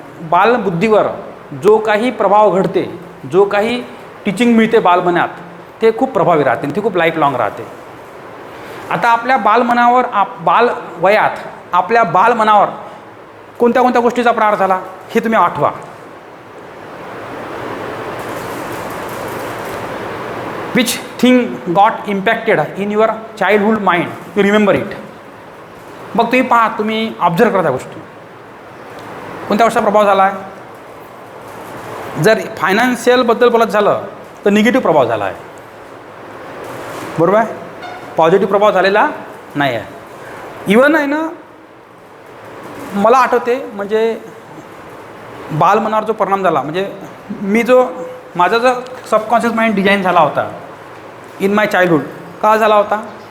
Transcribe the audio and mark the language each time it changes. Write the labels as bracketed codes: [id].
[mr] बालबुद्धीवर जो काही प्रभाव घडते, जो काही टीचिंग मिळते बालमनात, ते खूप प्रभावी राहते, ते खूप लाईफ लॉंग राहते. आता आपल्या बालमनावर बालवयात आपल्या बालमनावर कोणत्या कोणत्या गोष्टीचा प्रहार झाला हे तुम्ही आठवा. [en] Which thing got impacted in your childhood mind, you remember it. [mr] मग तुम्ही पहा, तुम्ही ऑब्झर्व करा त्या गोष्टी. कोणत्या गोष्टीचा प्रभाव झाला आहे? जर फायनान्शियलबद्दल बोलत झालं तर निगेटिव्ह प्रभाव झाला आहे, बरोबर आहे. पॉझिटिव्ह प्रभाव झालेला नाही आहे. इवन आहे ना, मला आठवते म्हणजे बालमनावर जो परिणाम झाला, म्हणजे माझा जो सबकॉन्शियस माइंड डिझाईन झाला होता [en] in my childhood, [mr] का झाला होता?